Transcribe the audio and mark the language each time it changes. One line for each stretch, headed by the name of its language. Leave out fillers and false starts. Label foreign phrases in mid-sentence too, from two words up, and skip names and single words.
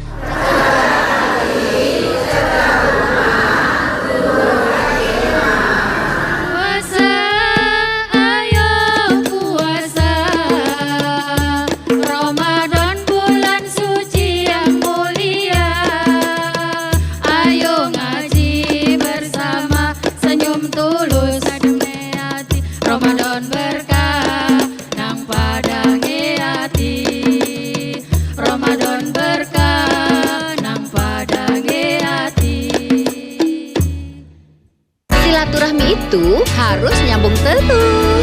Indonesian: Puasa, ayo puasa, Ramadan bulan suci yang mulia. Ayo ngaji bersama, senyum tulus
Javanese: ademe hati. Ramadan berkah nang padange hati. Ramadan berkah nang padange hati.
Indonesian: Silaturahmi itu harus nyambung terus.